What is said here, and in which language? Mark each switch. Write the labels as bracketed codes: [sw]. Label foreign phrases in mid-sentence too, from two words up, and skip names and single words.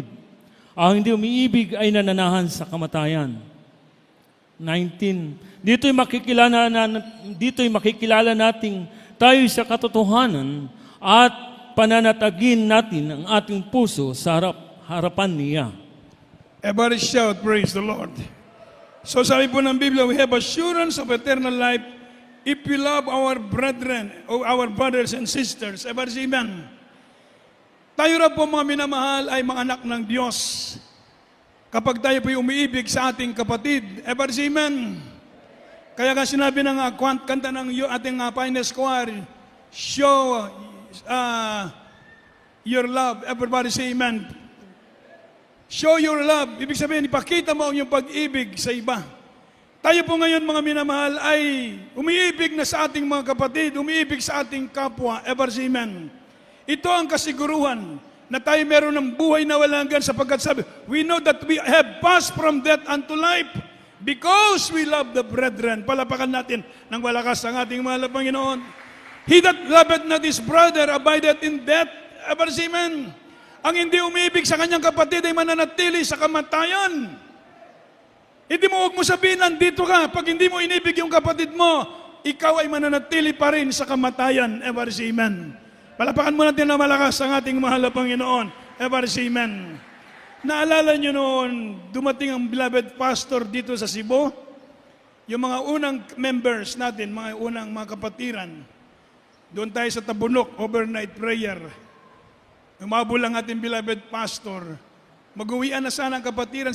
[tl] Ang hindi umiibig ay nananahan sa kamatayan. 19. Dito'y makikilala nating tayo sa katotohanan at pananatagin natin ang ating puso sa harapan niya. [en] Everybody shout, praise the Lord. So [tl] sabi po ng Biblia, [en] we have assurance of eternal life if we love our brethren, or our brothers and sisters. Everybody say amen. [tl] Tayo na po mga minamahal ay mga anak ng Diyos. Kapag tayo po'y umiibig sa ating kapatid, [en] everybody say amen. [tl] Kaya nga sinabi ng kanta ng ating Pioneers Choir, [en] show your love. Everybody say amen. Show your love. [tl] Ibig sabihin, ipakita mo ang iyong pag-ibig sa iba. Tayo po ngayon mga minamahal ay umiibig na sa ating mga kapatid, umiibig sa ating kapwa. [en] Everybody say amen. [tl] Ito ang kasiguruhan na tayo meron ng buhay na walang hanggan sapagkat sabi, [en] we know that we have passed from death unto life because we love the brethren. [tl] Palapakan natin ng malakas ang ating mahal na Panginoon. [en] He that loveth not his brother abideth in death. Everybody say amen. [tl] Ang hindi umiibig sa kanyang kapatid ay mananatili sa kamatayan. Hindi mo huwag mo sabihin, nandito ka. Pag hindi mo inibig yung kapatid mo, ikaw ay mananatili pa rin sa kamatayan. [en] Everybody say amen. [tl] Palapakan mo natin na malakas ang ating mahal na Panginoon. [en] Everybody say amen. [tl] Naalala nyo noon, dumating ang [en] beloved pastor [tl] dito sa Cebu. Yung mga unang members natin, mga unang mga kapatiran. Doon tayo sa Tabunok, [en] overnight prayer. [tl] Umabol ang ating [en] beloved pastor. [tl] Mag-uwian na sana ang kapatiran.